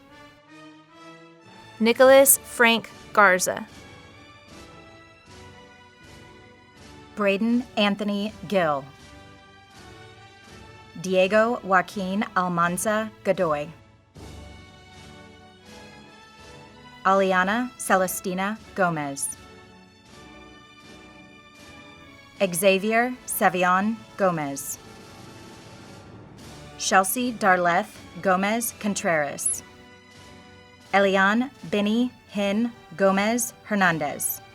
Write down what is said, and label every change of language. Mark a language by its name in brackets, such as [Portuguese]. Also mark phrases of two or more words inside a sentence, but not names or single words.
[English] Nicholas Frank Garza. Braden Anthony Gill. Diego Joaquin Almanza Godoy. Aliana Celestina Gomez. Xavier Savion Gomez. Chelsea Darleth Gomez Contreras. Elian Benny Hin Gomez Hernandez.